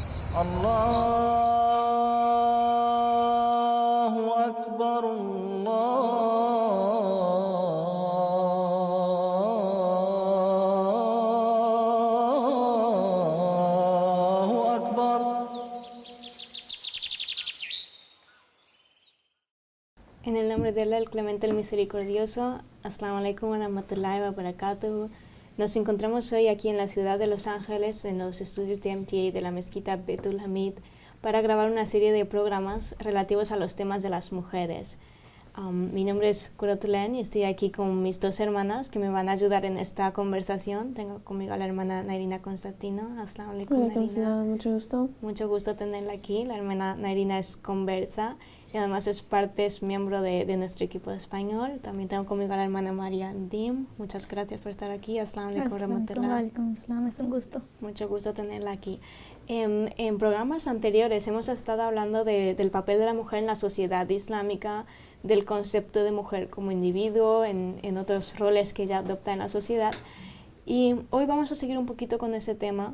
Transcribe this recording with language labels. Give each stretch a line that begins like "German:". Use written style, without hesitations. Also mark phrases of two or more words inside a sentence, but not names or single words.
Arabic: الله أكبر الله أكبر.
Spanish: En el nombre de Allah, el Clemente, el Misericordioso.
Arabic: السلام عليكم ورحمة الله وبركاته.
Spanish: Nos encontramos hoy aquí en la ciudad de Los Ángeles, en los estudios de MTA de la mezquita Betul Hamid, para grabar una serie de programas relativos a los temas de las mujeres. Mi nombre es Kuratulain y estoy aquí con mis dos hermanas que me van a ayudar en esta conversación. Tengo conmigo a la hermana Nairina Constantino.
Arabic: السلام عليكم, Nairina.
Spanish: Mucho gusto. Mucho gusto tenerla aquí. La hermana Nairina es conversa y además es miembro de nuestro equipo de español. También tengo conmigo a la hermana María Dim. Muchas gracias por estar aquí.
Arabic: السلام عليكم ورحمة الله.
Spanish: Es un gusto. Mucho gusto tenerla aquí. En programas anteriores hemos estado hablando del papel de la mujer en la sociedad islámica, del concepto de mujer como individuo, en otros roles que ella adopta en la sociedad. Y hoy vamos a seguir un poquito con ese tema.